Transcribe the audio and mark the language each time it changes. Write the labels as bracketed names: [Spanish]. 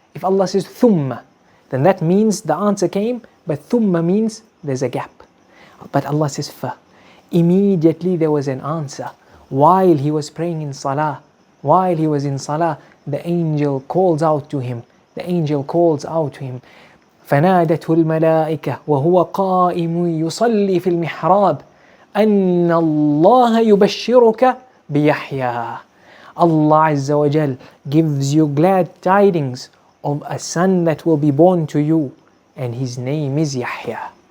[English] If Allah says thumma, then that means the answer came, but thumma means there's a gap. But Allah says fa. Immediately there was an answer. While he was praying in salah, while he was in salah, the angel calls out to him. The angel calls out to him. [Arabic] فنادته الملائكة وهو قائم يصلي في المحراب أن الله يبشرك بيحيى. [English] Allah Azza wa Jal gives you glad tidings of a son that will be born to you, and his name is Yahya.